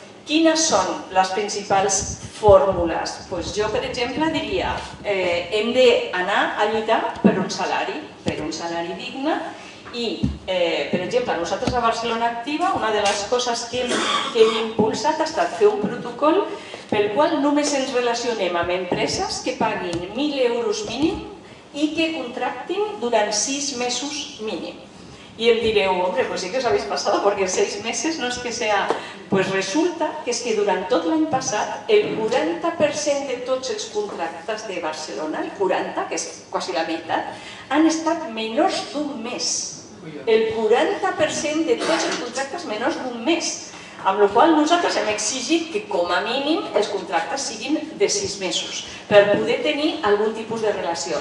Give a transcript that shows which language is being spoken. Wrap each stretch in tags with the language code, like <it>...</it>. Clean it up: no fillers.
<ca>Quines són les principals fórmules? Jo, per exemple, diria hem d'anar a lluitar per un salari digne i, per exemple, nosaltres a Barcelona Activa una de les coses que hem impulsat ha estat fer un protocol pel qual només ens relacionem amb empreses que paguin 1.000 euros mínim i que contractin durant 6 mesos mínim.</ca> <es>Y él diré, hombre, pues sí que os habéis pasado porque 6 meses no es que sea... Pues resulta que</es> <ca>és que durant tot l'any passat el 40% de tots els contractes de Barcelona, el 40%, que és quasi la meitat, han estat menors d'un mes. El 40% de tots els contractes menors d'un mes. Amb la qual cosa nosaltres hem exigit que com a mínim els contractes siguin de 6 mesos per poder tenir algun tipus de relació.</ca>